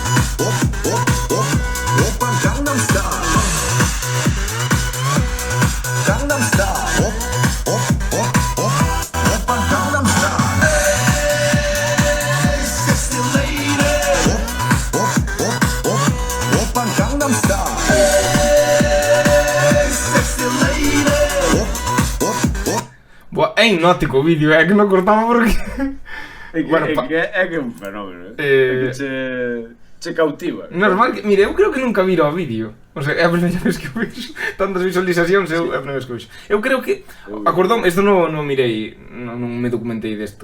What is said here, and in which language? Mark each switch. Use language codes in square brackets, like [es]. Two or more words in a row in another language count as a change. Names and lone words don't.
[ko] Oppan Gangnam Style. Gangnam Style. Oppan Gangnam Style. [en] Hey, sexy lady. [ko] Oppan Gangnam Style. [en] Hey, sexy lady. [gl] Boa, é hipnótico o vídeo, é que non cortaba porque... Bueno, é que é un fenómeno, é que che cautiva. Normal que, mire, eu creo que nunca viro o vídeo. [es] O sea, [gl] é a primeira vez que o vexo. Tantas visualizacións, é a primeira vez que o vexo. Eu creo que, acordón, isto non mirei, non me documentei desto.